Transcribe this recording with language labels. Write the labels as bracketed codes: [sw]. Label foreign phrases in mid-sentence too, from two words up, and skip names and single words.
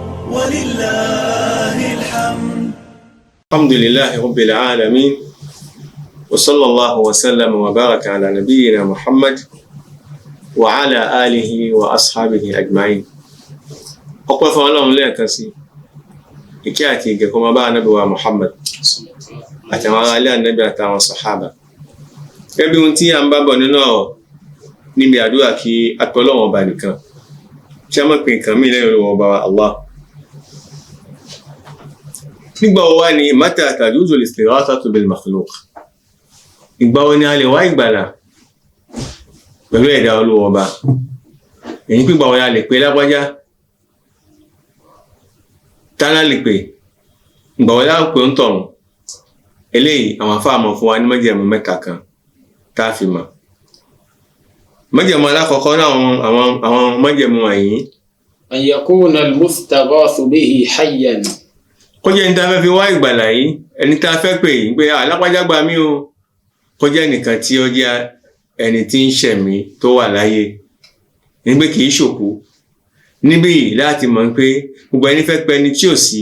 [ar] ولله الحمد. الحمد لله رب العالمين وصلى الله وسلم وبارك على نبينا محمد وعلى آله وأصحابه أجمعين. [yo] ọpẹ́ fún Ọlọ́run lẹ́ẹ̀kan sí, ìkẹ́ àti ìgẹ̀ kó máa bá Ànábì wa Muhammad àti àwọn ará ilé Ànábì àtàwọn sàhábà. Gẹ́gẹ́ bí ohun tí a ń bá bọ̀ nínú ọ̀rọ̀ níbi àdúrà kí a pè Ọlọ́run ọba nìkan, kí a má pe nǹkan mí lẹ́yìn Ọlọ́run ọba Allah. Nígbà wo wá ni [ar] متى تجوز الاستغاثة بالمخلوق? [yo] Ìgbà wo ni a lè wá ìgbàlà pẹ̀lú ẹ̀dá Ọlọ́run ọba? Èyí pé ìgbà wo ni a lè pe lágbájá? Tálá lè pè? Ìgbà wo la pè ń tọ̀hún? Eléyìí àwọn àfáà mọ̀ fún wa ní májẹ̀mú mẹ́ta kan tá a fi mọ̀. Májẹ̀mú alákọ̀ọ́kọ́ náà àwọn májẹ̀mú wọ̀nyí. [ar] أن يكون المستغاث به حيا. [yo] Kó jẹ́ ẹni tá a fẹ́ fi wá ìgbàlà yìí, ẹni tá a fẹ́ pè yìí pé alágbájá gbà mí o. Kó jẹ́ ẹnìkan tí ó jẹ́ ẹni tí ń ṣẹ̀mí tó wà láyé, ní pé kì í ṣòkú. Níbí yìí láti mọ̀ pé gbogbo ẹni fẹ́ pè ẹni tí ò sí.